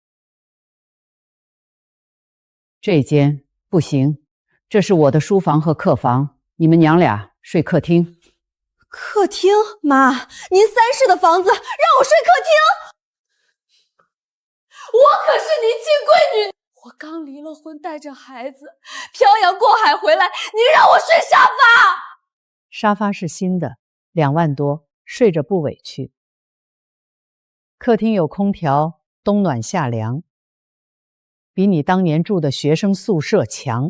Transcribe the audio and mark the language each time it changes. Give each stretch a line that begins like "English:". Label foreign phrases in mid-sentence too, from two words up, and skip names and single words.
Chinese: 這間不行，這是我的書房和客房，你們娘倆睡客廳。客廳？媽，您3室的房子讓我睡客廳？我可是您親閨女，我剛離了婚，帶着孩子漂洋過海回來，您讓我睡沙發？沙發是新的，2萬多，睡着不委屈。客廳有空調，冬暖夏涼，比你當年住的學生宿舍強。